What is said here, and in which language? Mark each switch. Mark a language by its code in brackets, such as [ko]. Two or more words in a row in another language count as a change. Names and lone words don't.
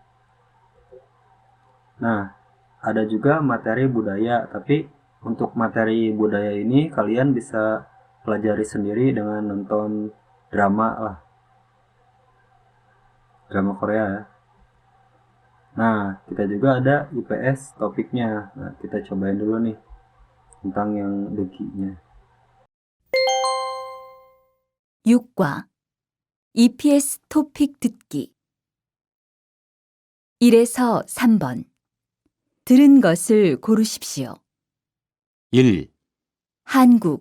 [id] Nah, ada juga materi budaya, tapi untuk materi budaya ini kalian bisa pelajari sendiri dengan nonton drama lah, drama Korea ya. Nah, kita juga ada IPS topiknya. Nah, kita cobain dulu nih tentang yang deginya. [ko] 6과 EPS 토픽 듣기 1에서 3번 들은 것을 고르십시오. 1, 한국,